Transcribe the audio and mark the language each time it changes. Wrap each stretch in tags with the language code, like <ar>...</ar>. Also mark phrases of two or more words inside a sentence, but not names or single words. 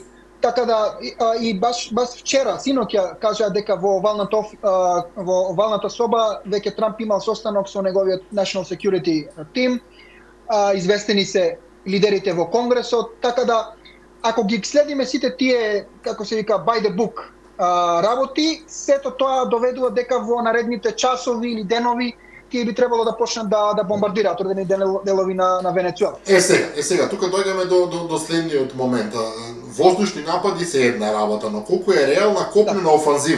<mk>Така да, и баш вчера, синоќа, кажа дека во овалната соба веќе Трамп имал состанок со неговиот</mk> <en>National Security Team,</en> <mk>известени се лидерите во Конгресот, така да, ако ги следиме сите тие, како се вика,</mk> <en>by the book</en> <mk>работи, сето тоа доведува дека во наредните часови или денови тие би требало да почнат да бомбардираат одредени делови на Венецуела. Сега, тука дојдеме до следниот момент. Воздушни напади се една работа, но колку е реална копнена офанзива?</mk>